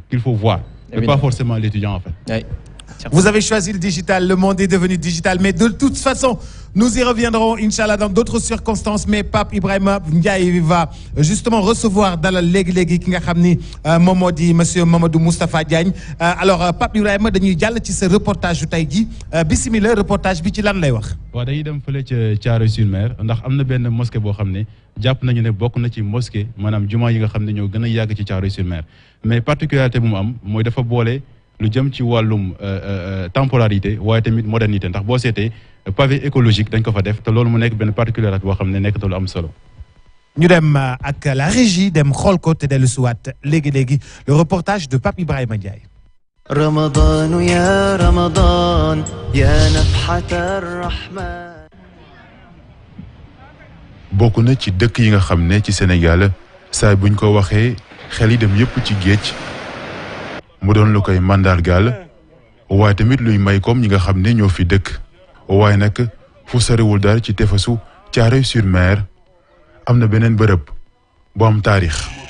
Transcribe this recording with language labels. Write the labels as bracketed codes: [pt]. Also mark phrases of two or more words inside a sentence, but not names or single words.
[fr] qu'il faut voir, mais pas forcément l'étudiant en fait. Oui. Vous avez choisi le digital, le monde est devenu digital, mais de toute façon, nous y reviendrons, Inch'Allah, dans d'autres circonstances. Mais Pape Ibrahima Ndiaye va justement recevoir dans la [wo] léegi ki nga xam ni moom moo di [fr] monsieur Mamadou Moustapha Diagne. [wo] Alors Pape Ibrahima dañuy jàll ci sa reportage yu tey ji bismillah reportage bi ci lan lay wax. waaw dañuy dem fële ca Thiaroye-sur-Mer ndax am na benn mosquée boo xam ne jàpp nañu ne bokk na ci mosquée maanaam jumaa yi nga xam ne ñoo gën a yàgg ci Thiaroye-sur-Mer [fr] mais particularité [wo] bu mu am mooy dafa boole lu jëm ci wàllum temporalité waaye tamit modernité ndax boo seetee [fr] pavé écologique [wo] dañ ko fa def te loolu mu nekk benn particularité boo xam ne nekk te lu am solo. ñu dem ak [fr] la régie [wo] dem xool ko te dellu siwaat léegi [fr] le reportage de Pape Ibrahima Ndiaye. [ar] رمضان يا رمضان يا نفحة الرحمن. [wo] bokk na ci dëkk yi nga xam ne ci Sénégal saa buñ ko waxee xel yi dem yépp ci géej mu doon lu koy mandargaal waaye tamit luy may comme ñi nga xam ne ñoo fi dëkk waaye nag fu soriwul dara ci tefesu Thiaroye-sur-Mer am na beneen bërëb bu am taarix.